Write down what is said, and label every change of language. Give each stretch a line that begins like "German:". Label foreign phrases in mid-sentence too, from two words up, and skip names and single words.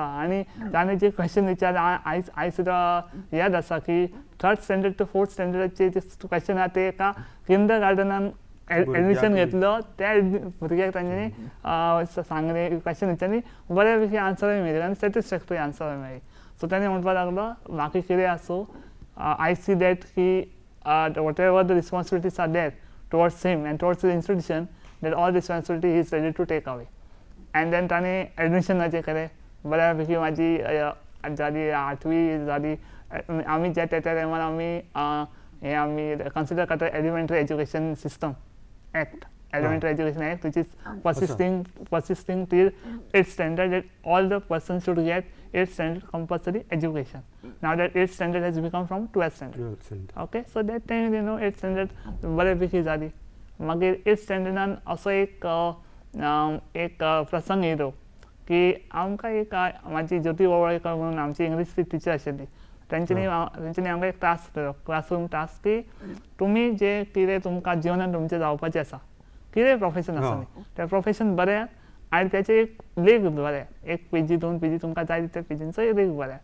Konkani: आनी ताणें जे क्वेश्चन विचारले आयज सुद्दां याद आसा की
English: 3rd standard to 4th
Konkani: स्टँडर्डाचे जे क्वेश्चन आहा ते एका किंडरगार्टनान एडमिशन घेतलो त्या भुरग्याक तांच्यांनी सांगलें क्वेश्चन विचारली, बऱ्या पैकी आन्सरूय मेळ्ळी आनी
English: satisfactory answer
Konkani: मेळ्ळी. सो ताणें म्हणपाक लागलो म्हाका कितें आसूं,
English: I see that की whatever the responsibilities are there towards him and towards the institution, that all responsibility he is ready to take away. and then
Konkani: ताणें एडमिशनाचें केलें. बऱ्या पैकी म्हाजी जाली 8वी जाली. आमी त्या टायमार आमी कन्सिडर करता
English: elementary education system Act, Elementary Education Act, which is persisting till 8th standard, that all the persons should get 8th standard compulsory education. Now that 8th standard has become from 12th standard. Okay, so that time 8th standard
Konkani: बऱ्यापैकी जाली. मागीर 8th स्टँडर्डान असो एक प्रसंग येयलो की आमकां एक म्हाजी ज्योती वळवळकर म्हणून आमची
English: English teacher
Konkani: आशिल्ली. तेंच्यांनी आमकां एक टास्क दिलो,
English: classroom task,
Konkani: की तुमी जे कितें तुमकां जिवनांत तुमचें जावपाचें आसा, कितें प्रोफेशन आसा न्ही, तें प्रोफेशन बऱ्याक आनी तेचें एक लेख बऱ्याक, 1 पेजी 2 पेजी तुमकां जाय त्या पेजींचो एक लेख बऱ्याक.